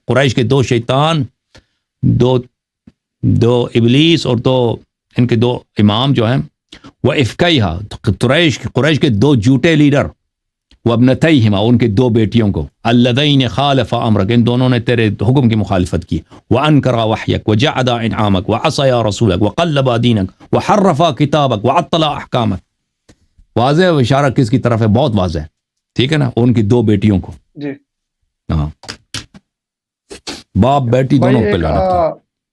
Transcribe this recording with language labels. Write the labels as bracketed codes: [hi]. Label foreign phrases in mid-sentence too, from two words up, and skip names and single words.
[ur] قریش کے 2 شیطان، 2 ابلیس اور 2 ان کے 2 امام جو ہیں. وافکیہا، قریش کے 2 جھوٹے لیڈر. وابنتیہما، ان کے 2 بیٹیوں کو. [ar] اللذین خالف امرک، [ur] ان دونوں نے تیرے حکم کی مخالفت کی. [ar] وانکرا وحیک وجعدا انعامک وعصیا رسولک وقلبا دینک وحرفا کتابک وعطلا احکامک. [ur] واضح اشارہ کس کی طرف ہے؟ بہت واضح ہے، ٹھیک ہے نا. ان کی 2 بیٹیوں کو، جی ہاں، باپ بیٹی دونوں پہ لعنت.